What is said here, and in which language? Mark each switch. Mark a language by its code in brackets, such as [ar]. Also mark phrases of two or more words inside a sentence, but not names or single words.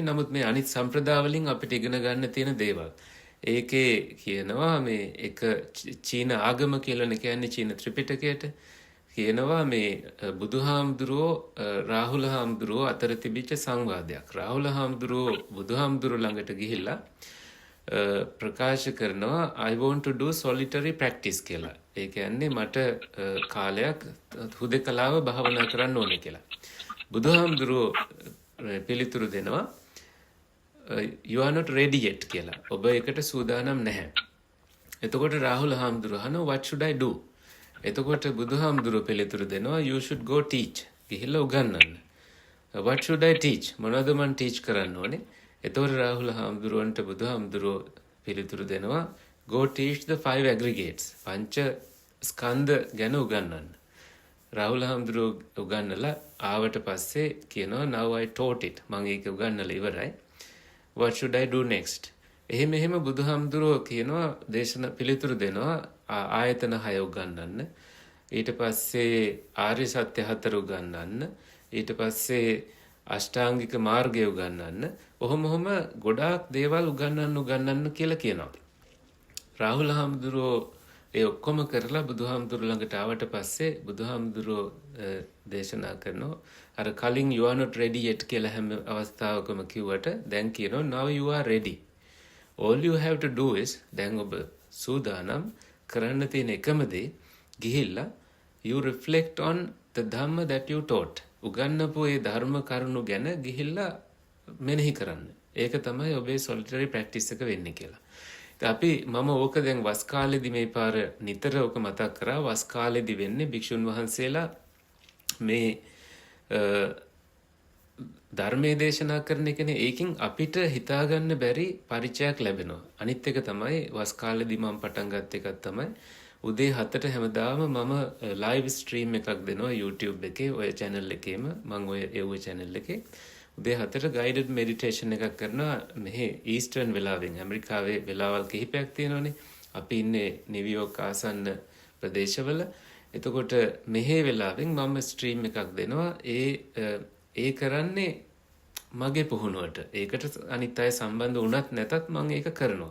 [si] නමුත් මේ අනිත් සම්ප්‍රදාය වලින් අපිට ඉගෙන ගන්න තියෙන දේවල්. ඒකේ කියනවා මේ එක චීන ආගම කියලානේ කියන්නේ චීන ත්‍රිපිටකයට. කියනවා මේ බුදුහාමුදුරුවෝ රාහුල හාමුදුරුවෝ අතර තිබිච්ච සංවාදයක්. රාහුල හාමුදුරුවෝ බුදුහාමුදුරුවෝ ළඟට ගිහිල්ලා ප්‍රකාශ කරනවා [en] I want to do solitary practice [si] කියලා. ඒ කියන්නේ මට කාලයක් හුදෙකලාව භාවනා කරන්න ඕනේ කියලා. බුදුහාමුදුරුවෝ පිළිතුරු දෙනවා [en] you are not ready yet [si] කියලා. ඔබ ඒකට සූදානම් නැහැ. එතකොට රාහුල හාමුදුරුවෝ අහනවා [en] what should I do? [si] එතකොට බුදුහාමුදුරුවෝ පිළිතුරු දෙනවා [en] you should go teach. [si] ගිහිල්ලා උගන්වන්න. [en] what should I teach? [si] මොනවද මම teach කරන්න ඕනේ? එතකොට රාහුල හාමුදුරුවන්ට බුදුහාමුදුරුවෝ පිළිතුරු දෙනවා [en] go teach the 5 aggregates. [si] පංච ස්කන්ධ ගැන උගන්වන්න. රාහුල හාමුදුරුවෝ උගන්වලා ආවට පස්සේ කියනවා [en] now I taught it. [si] මම ඒක උගන්වලා ඉවරයි. [en] what should I do next? [si] එහෙම බුදුහාමුදුරුවෝ කියනවා දේශන පිළිතුරු දෙනවා ආයතන 6 උගන්වන්න. ඊට පස්සේ ආර්ය සත්‍ය 4 උගන්වන්න. ඊට පස්සේ අෂ්ටාංගික මාර්ගය උගන්වන්න. ඔහොම ගොඩාක් දේවල් උගන්වන්න කියලා කියනවා. රාහුල හාමුදුරුවෝ ඒ ඔක්කොම කරලා බුදුහාමුදුරුවෝ ළඟට ආවට පස්සේ බුදුහාමුදුරුවෝ දේශනා කරනවා අර කලින් [en] you are not ready yet [si] කියලා හැම අවස්ථාවකම කිව්වට දැන් කියනවා [en] now you are ready. all you have to do is [si] දැන් ඔබ සූදානම් කරන්න තියෙන එකම දේ ගිහිල්ලා [en] you reflect on the dhamma that you taught. [si] උගන්වපු ඒ ධර්ම කරුණු ගැන ගිහිල්ලා මෙනෙහි කරන්න. ඒක තමයි ඔබේ [en] solitary practice [si] එක වෙන්නේ කියලා. අපි මම ඕක දැන් වස් කාලෙදි මේ පාර නිතර ඕක මතක් කරා. වස් කාලෙදි වෙන්නේ භික්ෂුන් වහන්සේලා මේ ධර්මයේ දේශනා කරන එකනේ. ඒකින් අපිට හිතාගන්න බැරි පරිචයක් ලැබෙනවා. අනිත් එක තමයි වස් කාලෙදි මම පටන් ගත්ත එකක් තමයි උදේ 7ට හැමදාම මම [en] live stream [si] එකක් දෙනවා YouTube එකේ ඔය channel එකේම. මම ඔය channel එකේ උදේ 7ට [en] guided meditation [si] එකක් කරනවා. මෙහි ඊස්ටර්න් වෙලාවෙන් ඇමරිකාවේ වෙලාවල් කිහිපයක් තියෙනවානේ. අපි ඉන්නේ නිව්යෝර්ක් ආසන්න ප්‍රදේශවල. එතකොට මෙහි වෙලාවෙන් මම ස්ට්‍රීම් එකක් දෙනවා. ඒ කරන්නේ මගේ පුහුණුවට. ඒකට අනිත් අය සම්බන්ධ වුණත් නැතත් මම ඒක කරනවා.